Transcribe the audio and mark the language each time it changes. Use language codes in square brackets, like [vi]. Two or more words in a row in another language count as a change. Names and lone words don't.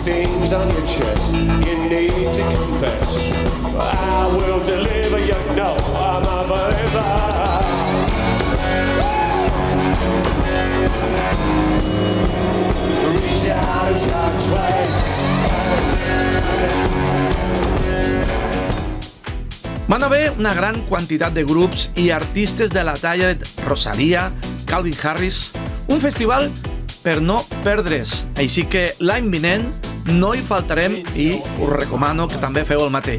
[en] things on your chest you need to confess. I will deliver, you know I'm a believer. Reach out and start to play. [ca] Van haver una gran quantitat de grups i artistes de la talla de Rosalia, Calvin Harris, un festival per no perdre's. Així que l'any vinent no hi faltarem i us recomano que també feu el mateix.